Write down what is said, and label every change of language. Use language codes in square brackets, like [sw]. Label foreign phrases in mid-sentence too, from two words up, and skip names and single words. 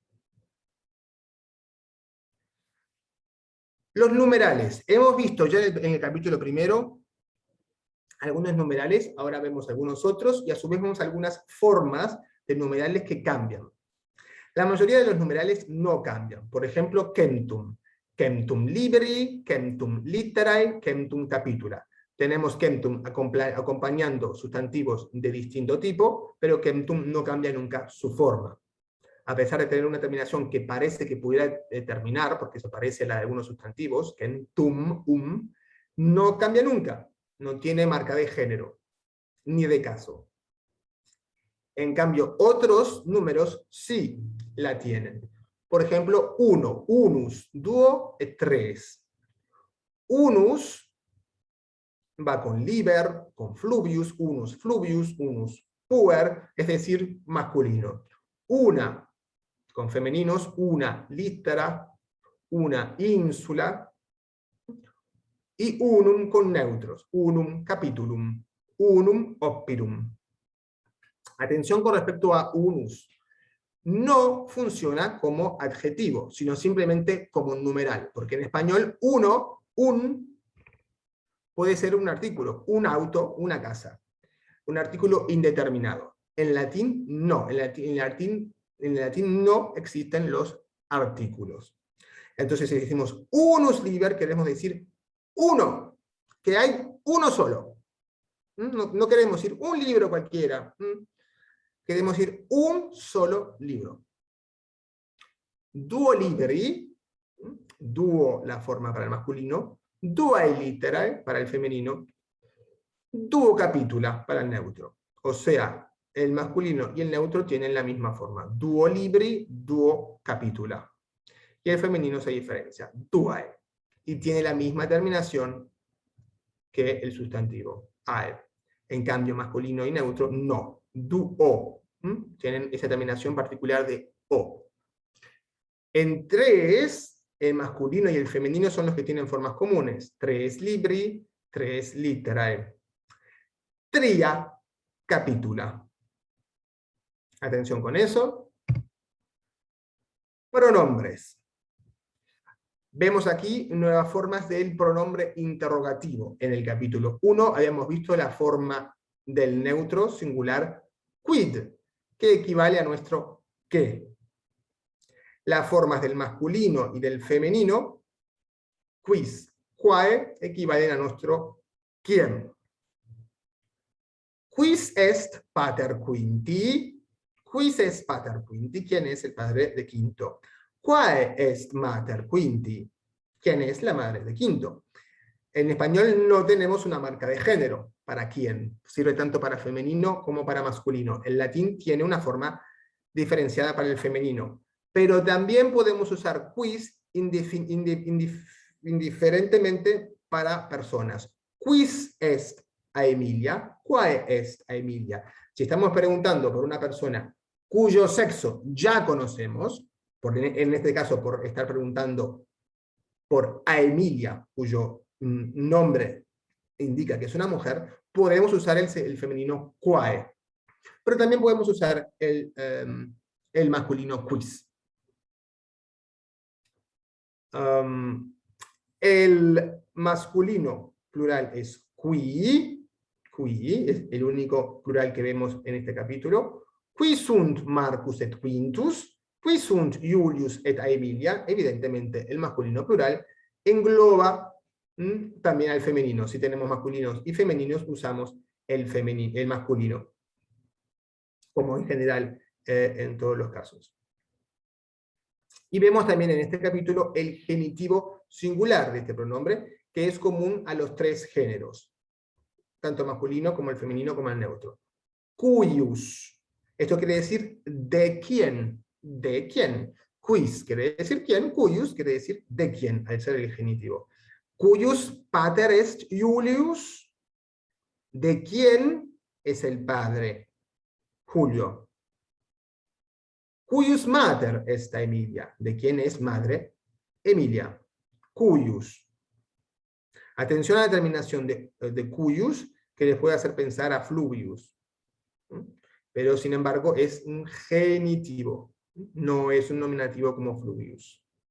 [es] Los numerales. Hemos visto ya en el capítulo primero algunos numerales, ahora vemos algunos otros, y a su vez vemos algunas formas de numerales que cambian. La mayoría de los numerales no cambian. Por ejemplo, centum. [la] Centum libri, centum literae, centum capitula. [es] Tenemos centum acompañando sustantivos de distinto tipo, pero centum no cambia nunca su forma. A pesar de tener una terminación que parece que pudiera terminar, porque se parece a la de algunos sustantivos, centum, no cambia nunca. No tiene marca de género, ni de caso. En cambio, otros números sí la tienen. Por ejemplo, 1, [la] unus, duo e 3. [es] Unus va con liber, con fluvius, [la] unus puer, [es] es decir, masculino. Una, con femeninos, [la] una littera, una ínsula, [es] y unum con neutros, [la] unum capitulum, unum opirum. [es] Atención con respecto a unus. No funciona como adjetivo, sino simplemente como un numeral, porque en español puede ser un artículo, un auto, una casa, un artículo indeterminado. En latín no, en latín no existen los artículos. Entonces si decimos [la] unus liber, [es] queremos decir uno, que hay uno solo. No queremos decir un libro cualquiera. Queremos decir un solo libro. [la] Duo libri, [es] duo la forma para el masculino, [la] duae literae [es] para el femenino, [la] duo capitula [es] para el neutro. O sea, el masculino y el neutro tienen la misma forma. [la] Duo libri, duo capitula. [es] Y el femenino se diferencia, duae. Y tiene la misma terminación que el sustantivo, ae. En cambio, masculino y neutro, no. Duo. Tienen esa terminación particular de o. En 3, el masculino y el femenino son los que tienen formas comunes. [la] 3 libri, 3 literae. Tria capitula. [es] Atención con eso. Pronombres. Vemos aquí nuevas formas del pronombre interrogativo. En el capítulo 1 habíamos visto la forma del neutro singular quid, que equivale a nuestro qué. Las formas del masculino y del femenino, [la] quis, quae, [es] equivalen a nuestro quién. [la] Quis est pater quinti? Quis est pater quinti? [es] ¿Quién es el padre de quinto? [la] Quae est mater quinti? [es] ¿Quién es la madre de quinto? En español no tenemos una marca de género. ¿Para quién? Sirve tanto para femenino como para masculino. El latín tiene una forma diferenciada para el femenino. Pero también podemos usar quis indiferentemente para personas. [la] Quis est a Emilia? Quae est a Emilia? [es] Si estamos preguntando por una persona cuyo sexo ya conocemos, en este caso por estar preguntando por a Emilia, cuyo nombre indica que es una mujer, podemos usar el femenino quae. Pero también podemos usar el masculino quis. El masculino plural es qui es el único plural que vemos en este capítulo. [la] Qui sunt Marcus et Quintus, qui sunt Julius et Aemilia. [es] Evidentemente el masculino plural engloba también al femenino. Si tenemos masculinos y femeninos, usamos el masculino, como en general en todos los casos. Y vemos también en este capítulo el genitivo singular de este pronombre, que es común a los 3 géneros, tanto masculino como el femenino como el neutro. Cuius. Esto quiere decir de quién. de quién. Quis quiere decir quién, cuius quiere decir de quién, al ser el genitivo. [la] Cuius pater est Julius, [es] de quién es el padre, Julio. [la] Cuius mater est Emilia, [es] de quién es madre, Emilia. Cuius. Atención a la terminación de cuius, que les puede hacer pensar a fluvius. Pero sin embargo es un genitivo, no es un nominativo como fluvius.